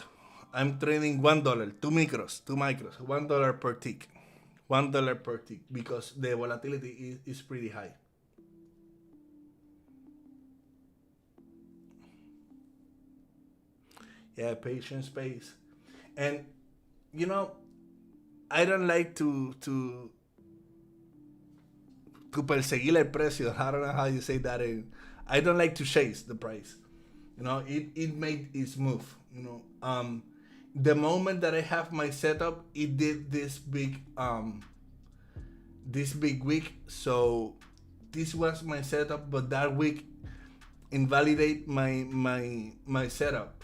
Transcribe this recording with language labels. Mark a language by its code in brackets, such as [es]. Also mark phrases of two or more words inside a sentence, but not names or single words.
[en] I'm trading $1, 2 micros, $1 per tick. $1 per tick because the volatility is pretty high. Yeah, patience pays. And you know, I don't like to [es] perseguir el precio. [en] I don't know how you say that. I don't like to chase the price. You know, it made its move. You know, the moment that I have my setup, it did this big week. So this was my setup, but that week invalidate my setup.